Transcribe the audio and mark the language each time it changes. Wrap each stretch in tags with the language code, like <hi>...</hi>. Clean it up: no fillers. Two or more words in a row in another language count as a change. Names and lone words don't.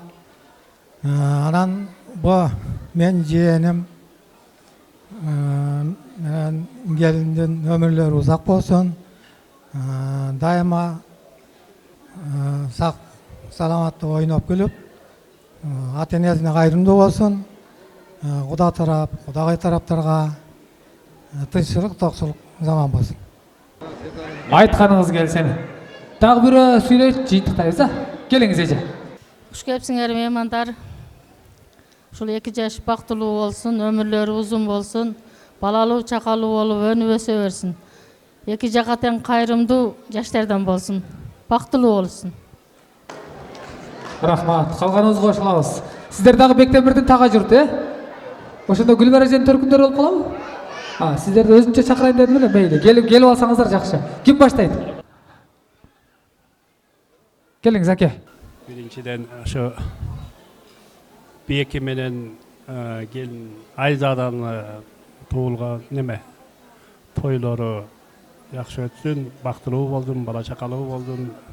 <ky>Анан бу мен жээним менен келиндин өмүрлөрү узак болсун. Дайыма сак саламаттуу ойноп күлүп, ата энесине кайрымдуу болсун. Куда тарап, кудагай тараптарга тынччылык, токчулук заман болсун.</ky> <kk>Айтқаныңыз келсін. Тағы бірі сөйлейді, жиынтықтайыз, келіңіз еже. Құш келіпсіңер меймандар. Ушул 2 жаш бактылуу болсун, өмүрлөрү узун болсун, балалуу чакалуу болуп өнүп өсө берсин. 2 жака тең кайрымдуу жаштардан болсун, бактылуу болсун. Рахмат, қалғаныңыз қошылауыз. Сіздер дағы Бектемірдің таға жүрді,</kk> <ky>ошонда Гүлбара эженин төркүндөр болуп калабы? Сіздерді өзүнчө чакырайын дедим эле, мейли. Келип алсаңыздар жакшы. Ким баштайт? Келиңиз, аке. Биринчиден ошо Беки менен келин Айзадан туулган неме тойлору жакшы өтсүн, бактылуу болдун, бала чакалуу болдун.</ky>